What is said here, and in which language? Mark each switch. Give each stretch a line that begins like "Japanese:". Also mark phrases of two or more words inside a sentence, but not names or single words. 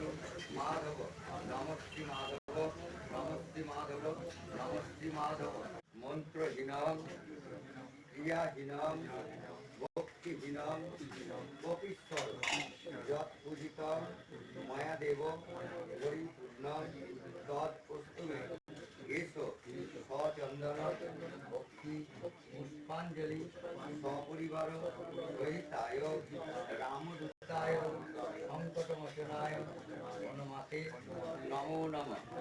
Sanskrit: মাধব নমস্তি মাধব নমস্তি মাধব নমস্তি মাধব মন্ত্রহীনং ক্রিয়াহীনং ভক্তিহীনং কপিশ্বর যৎ পূজিতং ময়া দেব পরিপূর্ণং তৎপুষ্টিমে এষ সচন্দন ভক্তি পুষ্পাঞ্জলি সপরিবার সহিতায় রামদূতায় সংকটমোচনায় হনুমতে নমো নমঃ।